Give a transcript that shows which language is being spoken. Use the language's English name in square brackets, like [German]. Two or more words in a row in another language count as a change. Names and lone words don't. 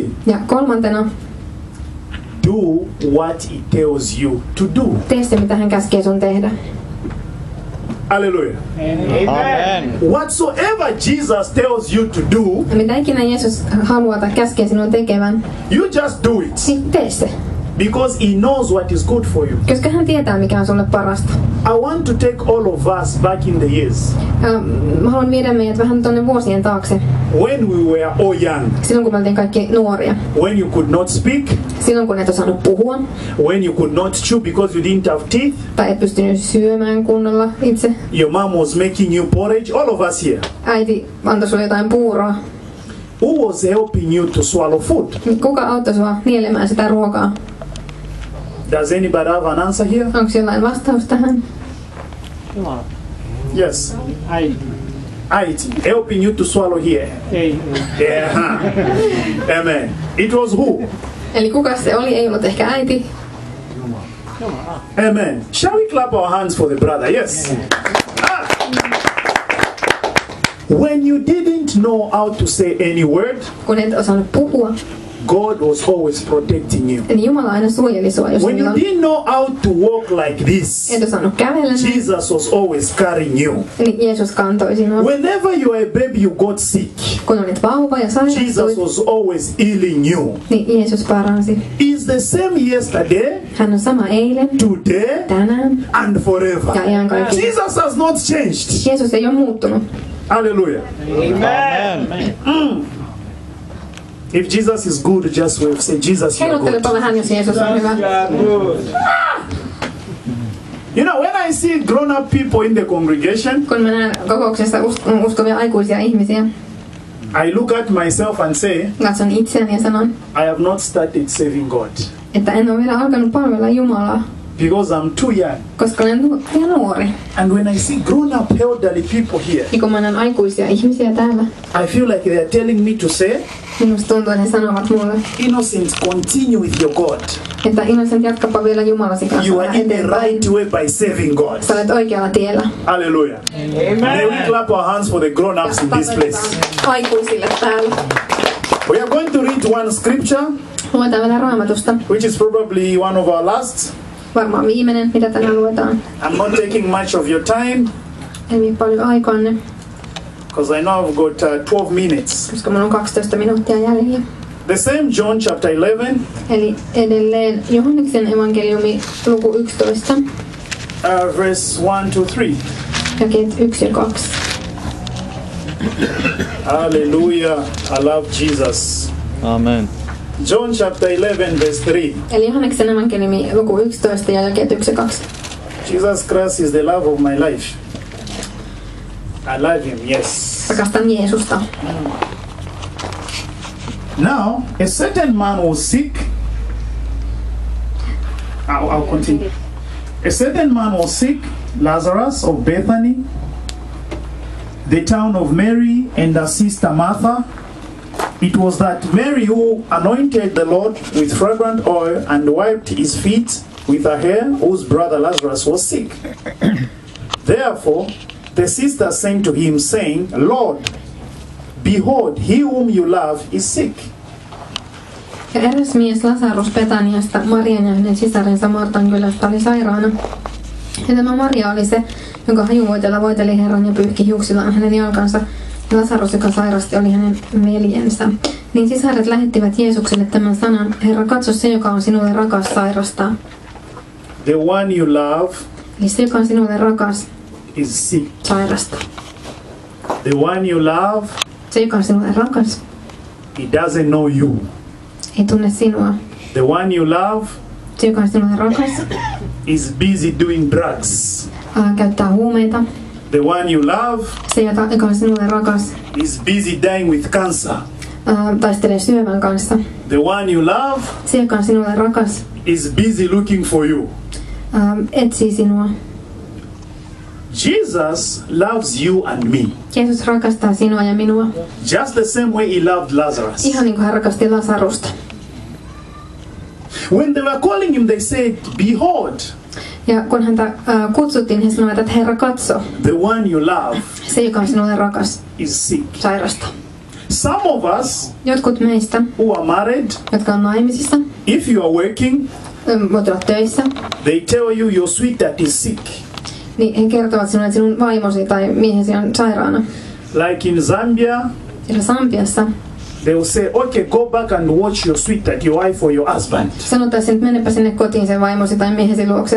[Finnish] Ja kolmantena, [English] do what he tells you to do. [Finnish] tee se, mitä hän käskee sun tehdä. [English] Hallelujah. Amen. Whatsoever Jesus tells you to do, [Finnish] Ja mitä ikinä Jeesus haluaa tai käskee sinun tekevän, [English] you just do it. [Finnish] niin tee se. [English] Because he knows what is good for you. [Finnish] Koska hän tietää, mikä on sulle parasta. [English] I want to take all of us back in the years [Finnish] Mä haluan viedä meidät vähän tuonne vuosien taakse. [English] when we were all young, [Finnish] Silloin kun me oltiin kaikki nuoria. [English] when you could not speak, [Finnish] Silloin kun et osannut puhua. [English] when you could not chew because you didn't have teeth, [Finnish] Tai et pystynyt syömään kunnolla itse. [English] your mom was making you porridge, all of us here. [Finnish] Äiti antoi sulle jotain puuroa. [English] Who was helping you to swallow food? [Finnish] Kuka auttoi sua nielemään sitä ruokaa? [English] Does anybody have an answer here? [Finnish] Onko jollain vastaus tähän? [English] Yes. [Finnish] Ai. [English] It helping you to swallow here. [Finnish] Ei. [English] Yeah. Amen. It was who? [Finnish] Eli kuka se oli? Ei ollut ehkä äiti. [English] Amen. Shall we clap our hands for the brother? Yes. Ah. When you didn't know how to say any word, [Finnish] Kun et osannut puhua, [English] God was always protecting you. [Finnish] niin Jumala aina suojeli sua, jos [English] When you [Finnish] milloin [English] didn't know how to walk like this, [Finnish] et osannut kävellä, [English] Jesus was always carrying you. [Finnish] niin Jeesus kantoi sinua. [English] Whenever you were a baby, you got sick. [Finnish] Kun olit vauva ja Jesus sairastuit, [English] was always healing you. [Finnish] niin Jeesus paransi. [English] He's the same yesterday, [Finnish] Hän on sama eilen, [English] today, [Finnish] tänään [English] and forever. [Finnish] ja iankaikkinen. [English] Jesus has not changed. [Finnish] Jeesus ei ole muuttunut. [English] Hallelujah. Amen. If Jesus is good, just wave. Say, Jesus, you're good. [Finnish] Heiluttelepa vähän, jos Jeesus on hyvä. [English] You know, when I see grown-up people in the congregation, [Finnish] Kun mä näen kokouksessa uskovia aikuisia ihmisiä, [English] I look at myself and say, [Finnish] katson itseäni ja sanon, [English] I have not started serving God [Finnish] että en ole vielä alkanut palvella Jumalaa, [English] because I'm too young. [Finnish] koska olen liian nuori. [English] And when I see grown-up elderly people here, [Finnish] Ja kun mä näen aikuisia ihmisiä täällä, [English] I feel like they are telling me to say, [Finnish] minusta tuntuu, että he sanovat mulle, [English] innocent, continue with your God. [Finnish] että Innocent, jatkapa vielä Jumalasi kanssa [English] You are [Finnish] vähän [English] in the [Finnish] eteenpäin. [English] right way by serving God. [Finnish] Sä olet oikealla tiellä. [English] Hallelujah. May we clap our hands for the grown-ups in this place. [Finnish] Aikuisille täällä. [English] We are going to read one scripture, [Finnish] Luetaan vielä Raamatusta. [English] which is probably one of our last. [Finnish] Varmaan viimeinen, mitä tänään luetaan. [English] I'm not taking much of your time [Finnish] Ei vie paljon aikaanne, [English] because I know I've got 12 minutes. [Finnish] koska mulla on 12 minuuttia jäljellä. [English] The same John chapter 11, [Finnish] Eli edelleen Johanneksen evankeliumi luku 11, [English] verse 1 to 3. [Finnish] jakeet 1 ja 2. [English] Hallelujah. I love Jesus. Amen. John chapter 11, verse 3. [Finnish] Eli Johanneksen evankeliumi luku 11 ja jakeet 1 ja 2. [English] Jesus Christ is the love of my life. I love him, yes. [Finnish] Rakastan Jeesusta. [English] Now, a certain man was sick. I'll continue. A certain man was sick, Lazarus of Bethany, the town of Mary and her sister Martha. It was that Mary who anointed the Lord with fragrant oil and wiped his feet with her hair, whose brother Lazarus was sick. Therefore, the sister sent to him, saying, Lord, behold, he whom you love is sick. [Finnish] Ja eräs mies Lasarus Betaniasta, Marian ja hänen sisarensa Martan kylästä, oli sairaana. Ja tämä Maria oli se, jonka hajuvoitella voiteli Herran ja pyyhki hiuksillaan hänen jalkansa. Ja Lasarus, joka sairasti, oli hänen veljensä. Niin sisaret lähettivät Jeesukselle tämän sanan, Herra, katso se, joka on sinulle rakas, sairastaa. [English] The one you love [Finnish] Eli se, joka on sinulle rakas, [English] is sick. [Finnish] sairastaa. [English] The one you love, [Finnish] Se, joka on sinulle rakas, [English] he doesn't know you. [Finnish] ei tunne sinua. [English] The one you love [Finnish] Se, joka on sinulle rakas, [English] is busy doing drugs. [Finnish] käyttää huumeita. [English] The one you love [Finnish] Se, joka on sinulle rakas, [English] is busy dying with cancer. [Finnish] taistelee syövän kanssa. [English] The one you love [Finnish] Se, joka on sinulle rakas, [English] is busy looking for you. [Finnish] etsii sinua. [English] Jesus loves you and me. [Finnish] Jeesus rakastaa sinua ja minua. [English] Just the same way he loved Lazarus. [Finnish] Ihan niin kuin hän rakasti Lasarusta. [English] When they were calling him, they said, "Behold, [Finnish] Ja kun häntä kutsuttiin, he sanoivat, että Herra, katso, [English] the one you love [Finnish] se, joka on sinulle rakas, [English] is sick." [Finnish] sairasta. [English] Some of us [Finnish] Jotkut meistä, [English] who are married, [Finnish] jotka on naimisissa, [English] if you are working, [Finnish] voit olla töissä, [English] they tell you your sweetheart is sick. [Finnish] niin he kertovat sinulle, että sinun vaimosi tai miehesi on sairaana. [English] Like in Zambia, [Finnish] Ja Sambiassa [English] they will say, "Okay, go back and watch your sweetheart, your wife or your husband. [Finnish] sanotaan, että menepä sinne kotiin sen vaimosi tai miehesi luokse.